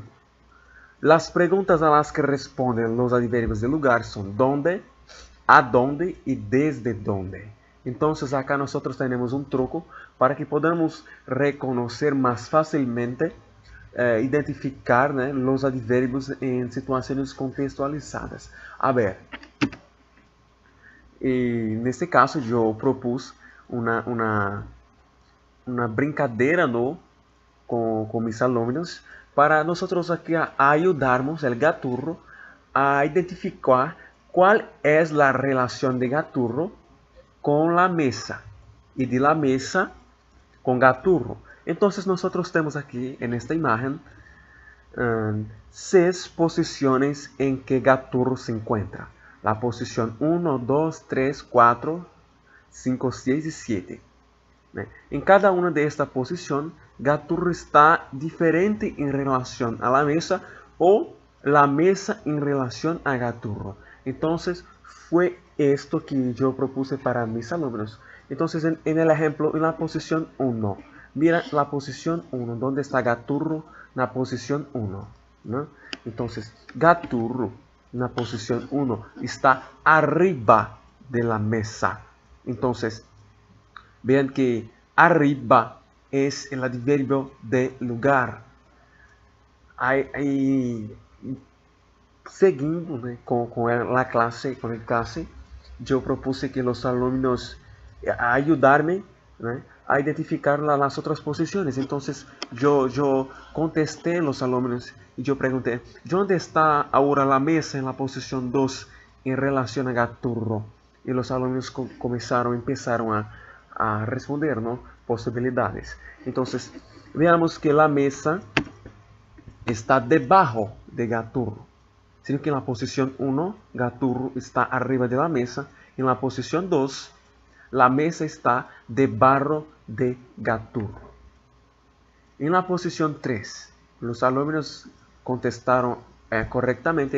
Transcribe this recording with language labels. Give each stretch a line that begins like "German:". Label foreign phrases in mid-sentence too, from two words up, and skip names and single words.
Spanish: Las preguntas a las que responden los adverbios de lugar son dónde, a dónde y desde dónde. Entonces acá nosotros tenemos un truco para que podamos reconocer más fácilmente, identificar, né, los adverbios en situaciones contextualizadas.
Portuguese: A ver, neste caso eu propus uma brincadeira com mis alunos para nós aqui ajudarmos o gaturro a identificar qual é a relação de gaturro com a mesa e
Spanish: de la mesa
Portuguese: com gaturro. Então, nós temos aqui nesta imagem 6 posições em que gaturro se encontra.
Spanish: La posición 1, 2, 3, 4, 5, 6 y 7. En cada una de esta posición, gaturro está diferente en relación a la mesa o la mesa en relación a gaturro. Entonces, fue esto que yo propuse para mis alumnos. Entonces, en el ejemplo, en la posición 1, mira la posición 1, ¿dónde está gaturro? En la posición 1, ¿no? Entonces, gaturro na posición 1 está arriba de la mesa. Entonces, vean que arriba es el adverbio de lugar.
Portuguese: Seguindo, né, com a classe, eu propuse que os alunos ajudarem, né, a identificar as outras posições. Então, eu contestei aos alunos e eu perguntei, onde está agora a mesa na posição 2 em relação a gaturro? E os alunos começaram a responder, ¿no? Possibilidades. Então, veamos que a mesa está debaixo de gaturro.
Spanish: Sino que en la posición 1, gaturro está arriba de la mesa. En la posición 2, la mesa está debajo de gaturro. En la posición 3, los alumnos contestaron correctamente.